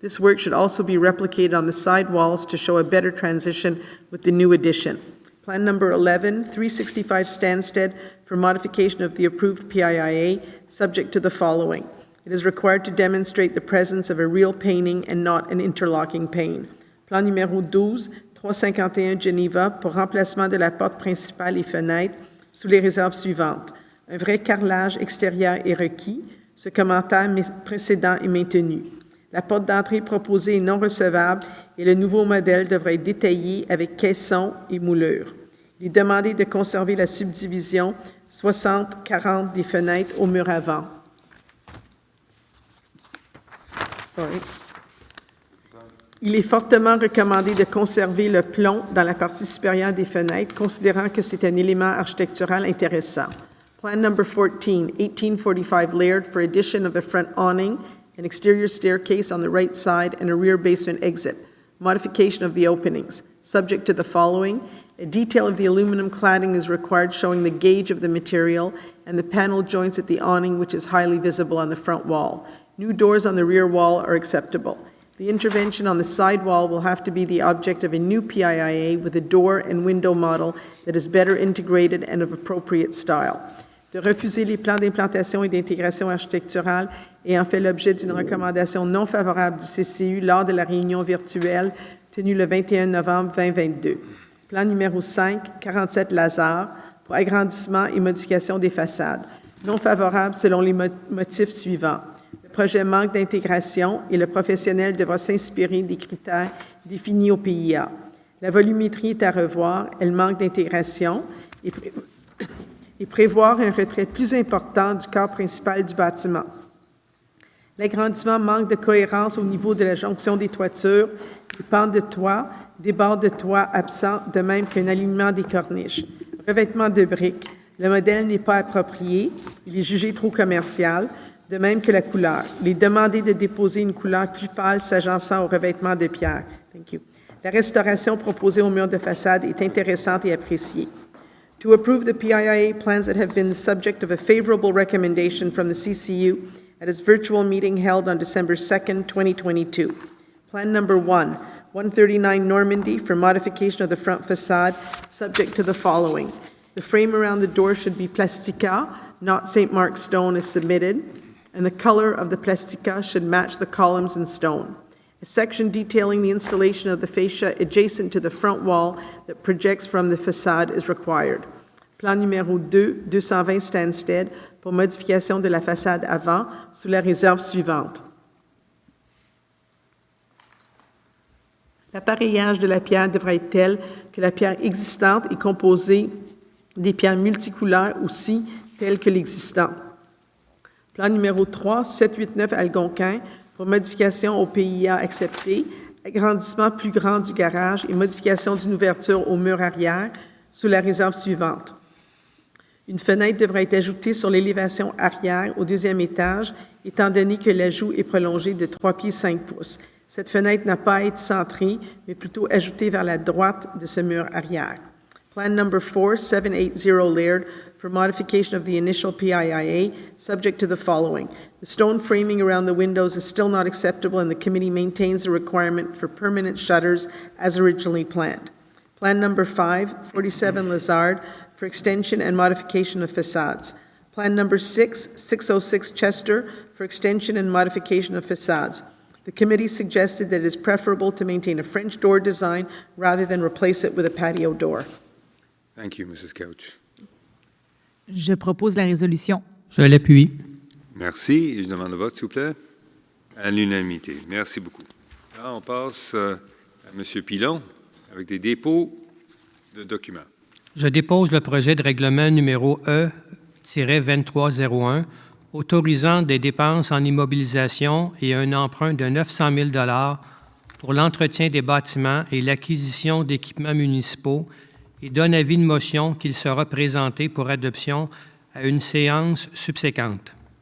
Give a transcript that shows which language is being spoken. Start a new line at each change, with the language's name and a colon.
English: This work should also be replicated on the side walls to show a better transition with the new addition. Plan number 11, 365 Stansted for modification of the approved PIIA, subject to the following. It is required to demonstrate the presence of a real painting and not an interlocking pane.
French: Plan numéro 12, 351 Geneva pour remplacement de la porte principale et fenêtre sous les réserves suivantes. Un vrai carrelage extérieur est requis. Ce commentaire précédent est maintenu. La porte d'entrée proposée est non recevable et le nouveau modèle devra être détaillé avec caisson et moulure. Il est demandé de conserver la subdivision 60-40 des fenêtres au mur avant. Il est fortement recommandé de conserver le plomb dans la partie supérieure des fenêtres, considérant que c'est un élément architectural intéressant.
English: Plan number 14, 1845 Laird for addition of a front awning, an exterior staircase on the right side, and a rear basement exit. Modification of the openings. Subject to the following. A detail of the aluminum cladding is required showing the gauge of the material and the panel joints at the awning, which is highly visible on the front wall. New doors on the rear wall are acceptable. The intervention on the side wall will have to be the object of a new PIIA with a door and window model that is better integrated and of appropriate style.
French: De refuser les plans d'implantation et d'intégration architecturale ayant fait l'objet d'une recommandation non favorable du CCU lors de la réunion virtuelle tenue le 21 novembre 2022. Plan numéro 5, 47 Lazare, pour agrandissement et modification des façades. Non favorable selon les motifs suivants. Le projet manque d'intégration et le professionnel devra s'inspirer des critères définis au PIA. La volumétrie est à revoir, elle manque d'intégration et prévoir un retrait plus important du corps principal du bâtiment. L'agrandissement manque de cohérence au niveau de la jonction des toitures, des pentes de toit, des bords de toit absents, de même qu'un alignement des corniches. Revêtement de briques. Le modèle n'est pas approprié, il est jugé trop commercial, de même que la couleur. Il est demandé de déposer une couleur plus pâle s'agençant au revêtement de pierre.
English: Thank you.
French: La restauration proposée au mur de façade est intéressante et appréciée.
English: To approve the PIIA plans that have been the subject of a favorable recommendation from the CCU at its virtual meeting held on December 2nd, 2022. Plan number 1, 139 Normandy for modification of the front facade, subject to the following. The frame around the door should be plastica, not St. Mark's stone as submitted, and the color of the plastica should match the columns in stone. A section detailing the installation of the fascia adjacent to the front wall that projects from the facade is required.
French: Plan numéro 2, 220 Stansted, pour modification de la façade avant, sous la réserve suivante. L'appareillage de la pierre devra être tel que la pierre existante est composée des pierres multicouleurs aussi telles que l'existant. Plan numéro 3, 789 Algonquin, pour modification au PIA accepté, agrandissement plus grand du garage et modification d'une ouverture au mur arrière sous la réserve suivante. Une fenêtre devra être ajoutée sur l'élévation arrière au deuxième étage, étant donné que l'ajout est prolongé de 3 pieds 5 pouces. Cette fenêtre n'a pas à être centrée, mais plutôt ajoutée vers la droite de ce mur arrière.
English: Plan number 4, 780 Laird, for modification of the initial PIIA, subject to the following. The stone framing around the windows is still not acceptable, and the committee maintains the requirement for permanent shutters as originally planned. Plan number 5, 47 Lazard, for extension and modification of facades. Plan number 6, 606 Chester, for extension and modification of facades. The committee suggested that it is preferable to maintain a French door design rather than replace it with a patio door. Thank you, Mrs. Couch.
French: Je propose la résolution. Je l'appuie. Merci. Je demande le vote, s'il vous plaît. À l'unanimité. Merci beaucoup. Là, on passe à M. Pilon avec des dépôts de documents. Je dépose le projet de règlement numéro E-2301 autorisant des dépenses en immobilisation et un emprunt de 900 000 $ pour l'entretien des bâtiments et l'acquisition d'équipements municipaux et donne avis de motion qu'il sera présenté pour adoption à une séance subséquente.